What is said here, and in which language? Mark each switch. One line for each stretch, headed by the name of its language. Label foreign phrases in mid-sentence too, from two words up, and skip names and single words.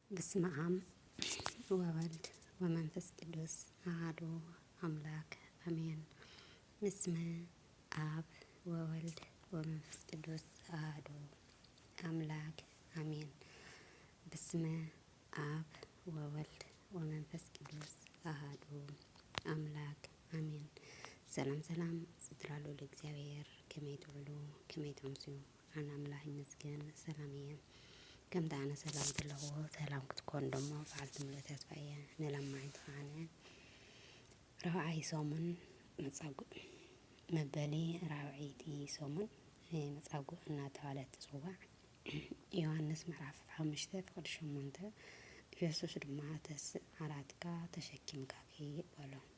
Geez: በስመ አብ ወወልድ ወመንፈስ ቅዱስ አሐዱ አምላክ አሜን። በስመ አብ ወወልድ ወመንፈስ ቅዱስ አሐዱ አምላክ አሜን። በስመ አብ ወወልድ ወመንፈስ ቅዱስ አሐዱ አምላክ አሜን።
Tigrinya: ሰላም ሰላም ዝትራሉ ለእግዚአብሔር ከመይ ትውሉ ከመይ ተምስዩ አነ አምላክ ይመስገን ሰላም እየ። ከምቲ ኣነ ሰላም ዘለኹ ሰላም ክትኮን ደሞ በዓልቲ ሙሉእ ተስፋ እየ። ንለማዓንቲ ኸዓነ ራብዓይ ሰሙን መጻጉዕ መበሊ ራብዒይቲ ሰሙን መጻጉዕ እናተባህለ ትጽዋዕ ዮሃንስ ምዕራፍ 5:8 ኢየሱስ ድማ ተስዕ ዓራትካ ተሸኪምካ ከይድ በሎ።